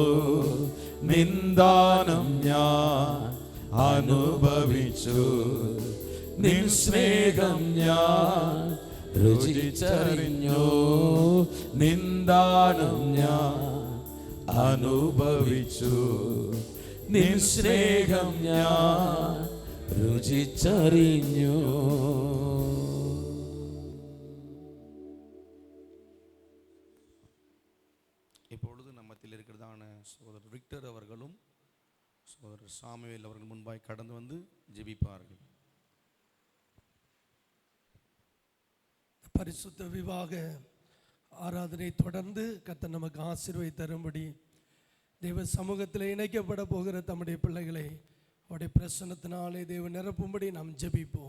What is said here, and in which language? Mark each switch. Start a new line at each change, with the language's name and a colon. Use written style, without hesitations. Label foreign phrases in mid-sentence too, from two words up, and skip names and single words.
Malayalam: നിന്ദാനം ഞാൻ അനുഭവിച്ചു, നിൻ സ്നേഹം ഞാൻ രുചിച്ചറിഞ്ഞു. നിന്ദാനം ഞാൻ അനുഭവിച്ചു, നിൻ സ്നേഹം ഞാൻ രുചിച്ചറിഞ്ഞു.
Tamil: இப்பொழுது நம்மத்தில் இருக்கிறதான சகோதரர் விக்டர் அவர்களும் சகோதரர் சாமுவேல் அவர்கள் முன்பாய் கடந்து வந்து ஜெபிப்பார்கள். பரிசுத்த விவாக ஆராதனை தொடர்ந்து கர்த்தர் நமக்கு ஆசீர்வாதம் தரும்படி தேவ சமூகத்தில் இணைக்கப்பட போகிற தம்முடைய பிள்ளைகளை அவருடைய பிரசன்னத்தினாலே தேவன் நிரப்பும்படி நாம் ஜெபிப்போம்.